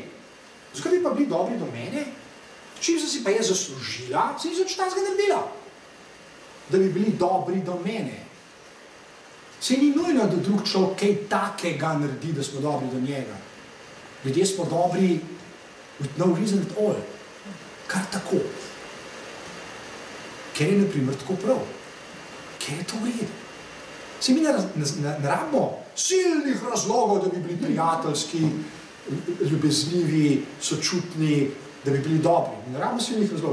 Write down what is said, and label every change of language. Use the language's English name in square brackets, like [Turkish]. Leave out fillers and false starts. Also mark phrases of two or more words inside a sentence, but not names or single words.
[Slovenian] Zakaj bi pa bili dobri do mene? Čim sem si pa jaz zaslužila, sem nič tazga naredila. Da bi bili dobri do mene. Se ni nujno, da drug človek kaj takega naredi, da smo dobri do njega. Ljudje smo dobri [English] with no reason at all. [Slovenian] Kar tako. Ker je, na primer, tako prav. Ker je to v redu. Se mi ne rabimo silnih razlogov, da bi bili prijateljski, ljubeznivi, sočutni, da bi bili dobri. Ne rabimo silnih razlogov.